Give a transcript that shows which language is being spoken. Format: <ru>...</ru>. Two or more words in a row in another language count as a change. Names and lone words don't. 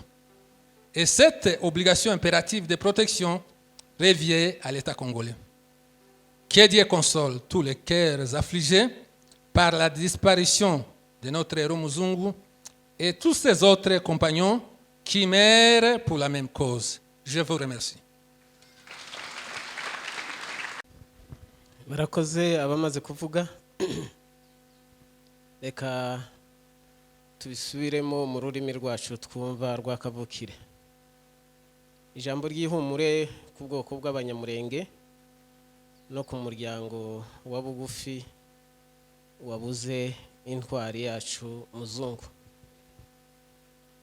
<fr>Et cette obligation impérative de protection revient à l'État congolais. Que Dieu console tous les cœurs affligés par la disparition de notre héros Muzungu et tous ses autres compagnons qui meurent pour la même cause. Je vous remercie.</fr> <rw>Barakoze abamaze kuvuga reka tubisubiremo mu rurimi rwacu twumva rwakavukire. Ijambo ry'ihumure ku bwoko bw'Abanyamulenge no ku muryango wa bugufi wabuze intwari yacu Muzungu.</rw>